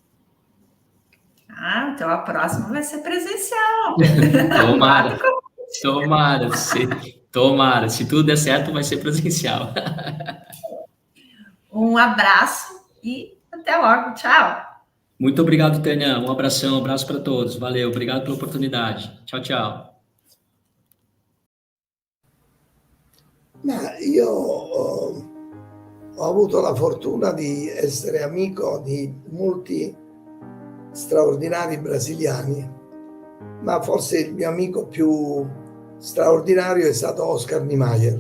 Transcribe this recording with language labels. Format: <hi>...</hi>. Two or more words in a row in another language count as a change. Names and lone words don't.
<pt>Então a próxima vai ser presencial. Tomara. Se tudo der certo, vai ser presencial. Um abraço e até logo. Tchau. Muito obrigado, Tânia. Um abraço para todos. Valeu, obrigado pela oportunidade.</pt> <it>Ciao. Ma io ho avuto la fortuna di essere amico di molti straordinari brasiliani, ma forse il mio amico più straordinario è stato Oscar Niemeyer.</it>